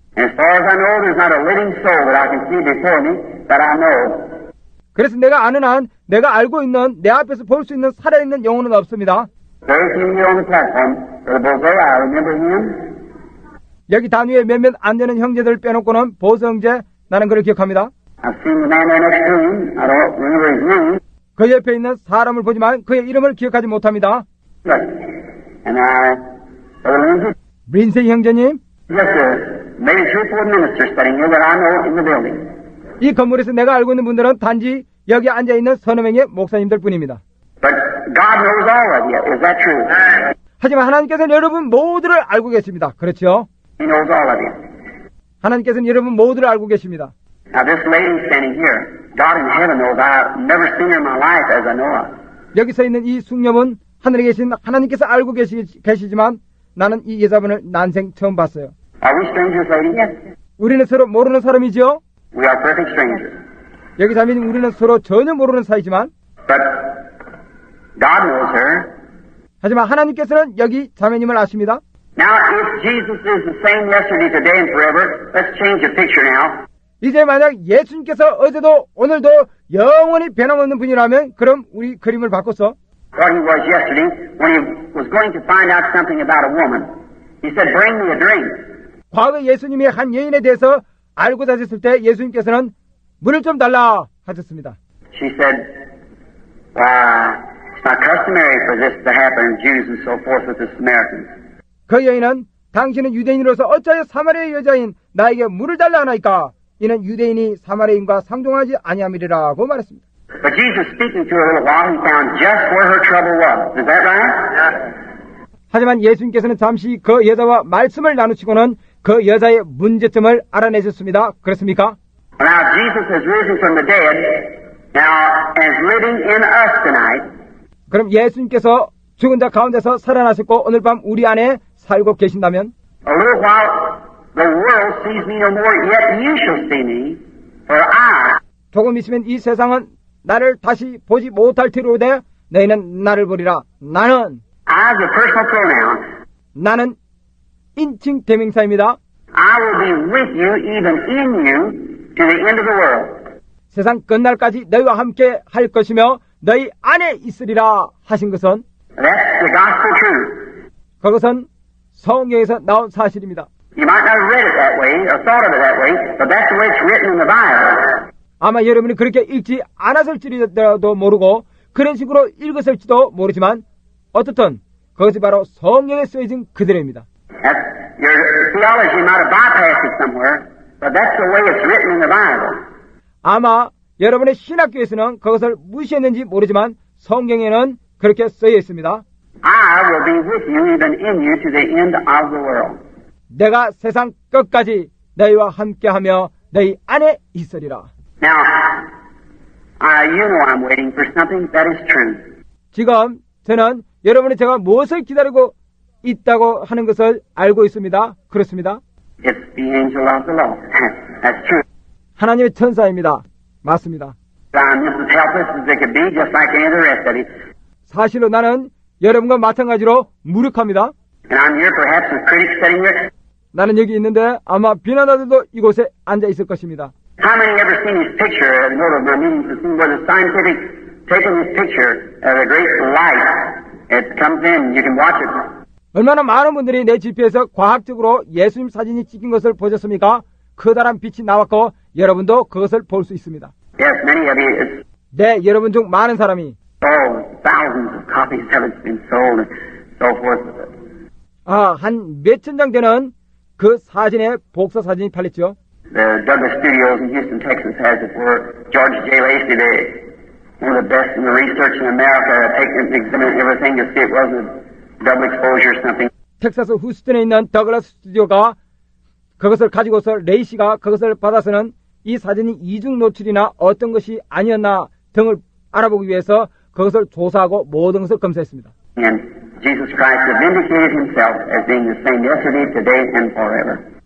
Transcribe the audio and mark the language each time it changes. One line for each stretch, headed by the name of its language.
English: And as far as I know, there's not a living soul that I can see before me that I know.
Korean: 그래서 내가 아는 한, 내가 알고 있는, 내 앞에서 볼 수 있는 살아있는 영혼은 없습니다.
English: Very few here on the platform. Brother Bozay, I remember him.
Korean: 여기 단위에 몇몇 안 되는 형제들 빼놓고는 보수 형제, 나는 그를 기억합니다.
English: I've seen the man there next to him. I don't remember his name.
Korean: 그 옆에 있는 사람을 보지만 그의 이름을 기억하지 못합니다.
English: But, and Brother Lindsay,
Korean: 린세이 형제님,
English: just maybe 3 or 4 ministers sitting here that I know in the building.
Korean: 이 건물에서 내가 알고 있는 분들은 단지 여기 앉아있는 서너 명의 목사님들 뿐입니다.
English: But God knows all of you. Is that true?
Korean: 하지만 하나님께서는 여러분 모두를 알고 계십니다. 그렇죠?
English: He knows all of you.
Korean: 하나님께서는 여러분 모두를 알고 계십니다.
English: Now this lady standing here, God in heaven knows I've never seen her in my life as I know her.
Korean: 여기 서 있는 이 숙녀분 하늘에 계신 하나님께서 알고 계시지만 나는 이 여자분을 난생 처음 봤어요.
English: Are we strangers, lady? Yes.
Korean: 우리는 서로 모르는 사람이죠?
English: We are perfect strangers.
Korean: 여기 자매 우리는 서로 전혀 모르는 사이지만
English: But God knows her.
Korean: 하지만 하나님께서는 여기 자매님을 아십니다.
English: Now, if Jesus is the same yesterday, today, and forever, let's change the picture now.
Korean: 이제 만약 예수님께서 어제도 오늘도 영원히 변함없는 분이라면 그럼 우리 그림을 바꿔서
English: What he was yesterday when he was going to find out something about a woman. He said, bring me a drink.
Korean: 과거 예수님이 한 여인에 대해서 알고 다녔을 때 예수님께서는 물을 좀 달라 하셨습니다.
English: She said, it's not customary for this to happen, Jews and so forth with the Samaritans.
Korean: 그 여인은 당신은 유대인으로서 어찌하여 사마리아 여자인 나에게 물을 달라 하나이까? 이는 유대인이 사마리아인과 상종하지 아니함이리라고 말했습니다.
English: But Jesus speaking to her a little while, he found just where her trouble was. Is that right?
Korean: 하지만 예수님께서는 잠시 그 여자와 말씀을 나누시고는 그 여자의 문제점을 알아내셨습니다. 그렇습니까?
English: Now Jesus has risen from the dead, now is living in us tonight.
Korean: 그럼 예수님께서 죽은 자 가운데서 살아나셨고 오늘 밤 우리 안에 살고 계신다면
English: A little while the world sees me no more, yet you shall see me, for I
Korean: 조금 있으면 이 세상은 나를 다시 보지 못할 테로되 너희는 나를 보리라. 나는
English: is a personal pronoun.
Korean: 나는 인칭 대명사입니다.
English: I will be with you, even in you, to the end of the world.
Korean: 세상 끝날까지 너희와 함께 할 것이며 너희 안에 있으리라 하신 것은
English: That's the gospel truth.
Korean: 그것은 성경에서 나온 사실입니다.
English: You might not have read it that way or thought of it that way, but that's the way it's written in the Bible.
Korean: 아마 여러분이 그렇게 읽지 않았을지라도 모르고 그런 식으로 읽었을지도 모르지만 어떻든 그것이 바로 성경에 쓰여진 그대로입니다.
English: Your theology might have bypassed it somewhere, but that's the way it's written in the Bible.
Korean: 아마 여러분의 신학교에서는 그것을 무시했는지 모르지만 성경에는 그렇게 쓰여 있습니다.
English: I will be with you, even in you, to the end of the world.
Korean: 내가 세상 끝까지 너희와 함께하며 너희 안에 있으리라.
English: Now, you know I'm waiting for something that is true.
Korean: 지금 저는 여러분이 제가 무엇을 기다리고 있다고 하는 것을 알고 있습니다. 그렇습니다.
English: It's the angel of the Lord. That's true.
Korean: 하나님의 천사입니다. 맞습니다.
English: I'm just as helpless as they could be, just like any of the rest of you.
Korean: 사실로 나는 여러분과 마찬가지로 무력합니다.
English: And I'm here perhaps with critics sitting here.
Korean: 나는 여기 있는데 아마 비난자들도 이곳에 앉아 있을 것입니다.
English: How many ever seen his picture, notable meetings, and seen where the scientific taking his picture of a great light, it comes in, you can watch it.
Korean: 얼마나 많은 분들이 내 GP에서 과학적으로 예수님 사진이 찍힌 것을 보셨습니까? 커다란 빛이 나왔고 여러분도 그것을 볼 수 있습니다.
English: Yes, many of you,
Korean: 네, 여러분 중 많은 사람이
English: thousands of copies of it's been sold and so forth.
Korean: 한 몇천 장 되는 그 사진의 복사 사진이 팔렸죠.
English: The Douglas Studios in Houston, Texas has it where George J. Lacey, one of the best in the research in America, taken and examined everything to see it wasn't a double exposure or something.
Korean: 텍사스 후스턴에 있는 더글라스 스튜디오가 그것을 가지고서 레이시가 그것을 받아서는 이 사진이 이중 노출이나 어떤 것이 아니었나 등을 알아보기 위해서 그것을 조사하고 모든 것을 검사했습니다.
English: And Jesus Christ has vindicated himself as being the same yesterday, today, and forever.